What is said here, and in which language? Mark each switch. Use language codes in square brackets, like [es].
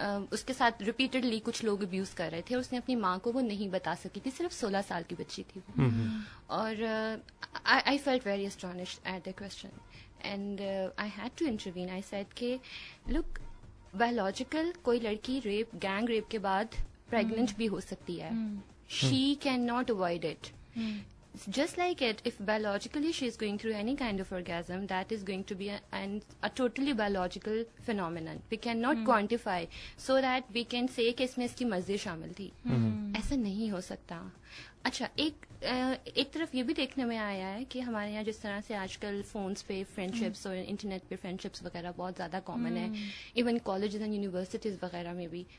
[ur] اس کے ساتھ ریپیٹڈلی کچھ لوگ ابیوز کر رہے تھے, اس نے اپنی ماں کو وہ نہیں بتا سکی تھی, صرف 16 سال کی بچی تھی وہ. [en] اور I felt very astonished at the question and I had to intervene. I said [ur] کہ لک, بایولوجیکل کوئی لڑکی گینگ ریپ کے بعد پریگننٹ بھی ہو سکتی ہے. [en] She can not avoid it. Just like it, if biologically she is going through any kind of orgasm, that is going to be a totally biological phenomenon. We cannot quantify so that we can say [ur] کہ اس میں اس کی مرضی شامل تھی. ایسا نہیں ہو سکتا. اچھا, ایک طرف یہ بھی دیکھنے میں آیا ہے کہ ہمارے یہاں جس طرح سے آج کل فونس پہ فرینڈ شپس اور انٹرنیٹ پہ فرینڈ شپس وغیرہ بہت زیادہ کامن ہے, ایون کالجز اینڈ یونیورسٹیز وغیرہ میں بھی.